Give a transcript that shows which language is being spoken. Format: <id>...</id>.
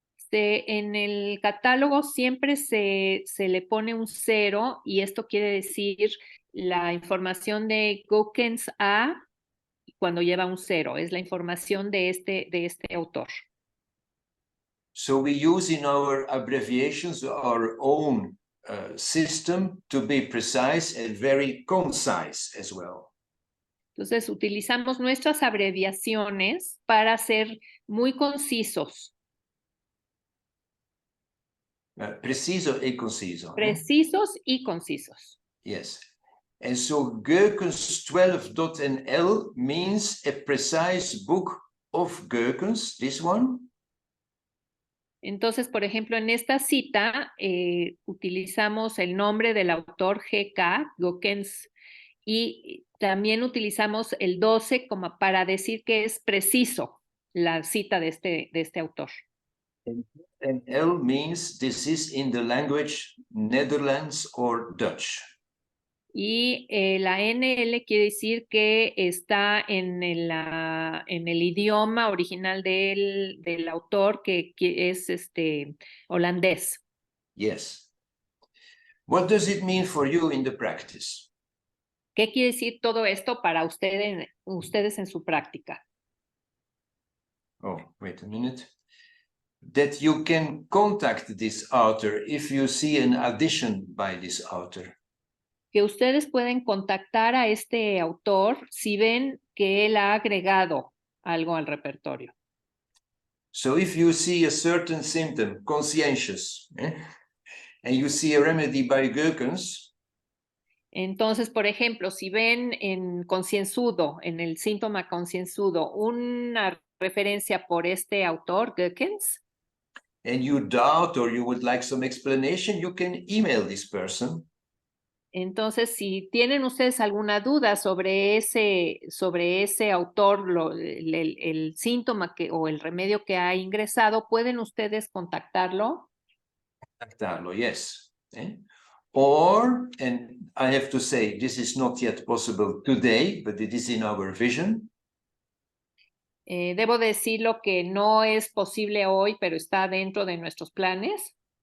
<es>En el catálogo siempre se le pone un 0 y esto quiere decir la información de Gookens A cuando lleva un 0. Es la información de este autor.</es> <en>So we use in our abbreviations our own system to be precise and very concise as well.</en> <es>Entonces, utilizamos nuestras abreviaciones para ser muy concisos. Preciso e conciso. Precisos y concisos.</es> <en>Yes. And so Goekens 12.nl means a precise book of Goekens, this one.</en> <es>Entonces, por ejemplo, en esta cita utilizamos el nombre del autor GK, Gookens, y también utilizamos el 12 como para decir que es preciso la cita de este autor.</es> <en>And L means this is in the language Netherlands or Dutch.</en> <es>Y la NL quiere decir que está en el idioma original del autor, que es holandés.</es> <en>Yes. What does it mean for you in the practice?</en> <es>¿Qué quiere decir todo esto para ustedes en su práctica?</es> <en>Oh, wait a minute. That you can contact this author if you see an addition by this author.</en> <es>Que ustedes pueden contactar a este autor si ven que él ha agregado algo al repertorio.</es> <en>So if you see a certain symptom, conscientious, and you see a remedy by Goekens,</en> <es>entonces, por ejemplo, si ven en concienzudo, en el síntoma concienzudo, una referencia por este autor, Goekens,</es> <en>and you doubt or you would like some explanation, you can email this person.</en> <es>entonces, si tienen ustedes alguna duda sobre ese autor, el síntoma o el remedio que ha ingresado, pueden ustedes contactarlo. Contactarlo, yes.</es> <en>Or, and I have to say, this is not yet possible today, but it is in our vision.</en> <es>Debo decirlo que no es posible hoy, pero está dentro de nuestros planes.</es>